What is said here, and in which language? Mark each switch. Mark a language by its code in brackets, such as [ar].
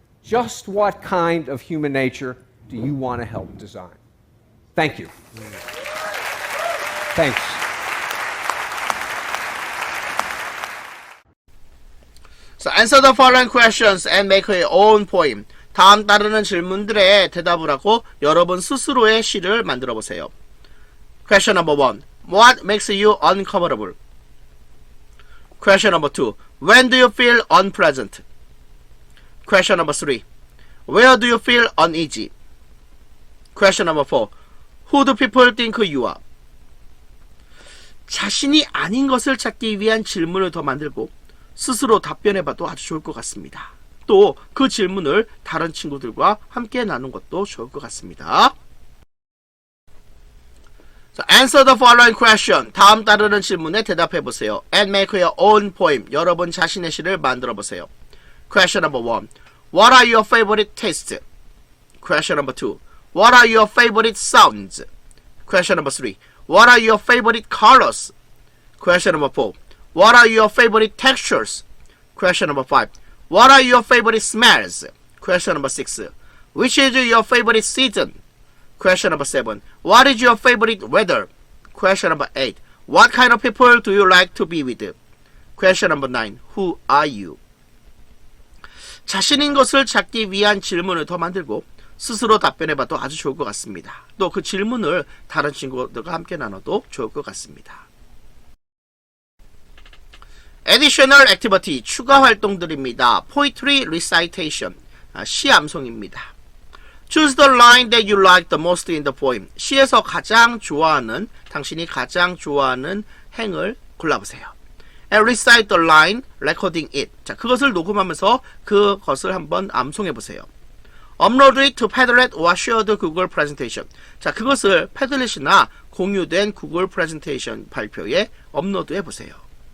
[en] Just what kind of human nature do you want to help design? Thank you. Thanks. So answer the following questions and make your own poem. [ko] 다음 따르는 질문들에 대답을 하고 여러분 스스로의 시를 만들어 보세요. [en] Question number 1. What makes you uncomfortable? Question number 2. When do you feel unpleasant? Question number 3. Where do you feel uneasy? Question number 4. Who do people think you are? [ko] 자신이 아닌 것을 찾기 위한 질문을 더 만들고 스스로 답변해봐도 아주 좋을 것 같습니다. 또 그 질문을 다른 친구들과 함께 나눈 것도 좋을 것 같습니다. [en] So answer the following question. [ko] 다음 따르는 질문에 대답해보세요. [en] And make your own poem. [ko] 여러분 자신의 시를 만들어보세요. [en] Question number 1. What are your favorite tastes? Question number 2. What are your favorite sounds? Question number 3. What are your favorite colors? Question number 4. What are your favorite textures? Question number 5. What are your favorite smells? Question number 6. Which is your favorite season? Question number 7. What is your favorite weather? Question number 8. What kind of people do you like to be with? Question number 9. Who are you? [ko] 자신인 것을 찾기 위한 질문을 더 만들고 스스로 답변해봐도 아주 좋을 것 같습니다. 또 그 질문을 다른 친구들과 함께 나눠도 좋을 것 같습니다. [en] Additional activity, [ko] 추가 활동들입니다. [en] Poetry recitation, [ko] 시 암송입니다. [en] Choose the line that you like the most in the poem. [ko] 시에서 가장 좋아하는, 당신이 가장 좋아하는 행을 골라보세요. [en] And recite the line, recording it. [ko] 자, 그것을 녹음하면서 그것을 한번 암송해보세요. [en] Upload it to Padlet or shared Google Presentation. [ko] 자, 그것을 패들렛이나 공유된 구글 프레젠테이션 발표에 업로드해 보세요.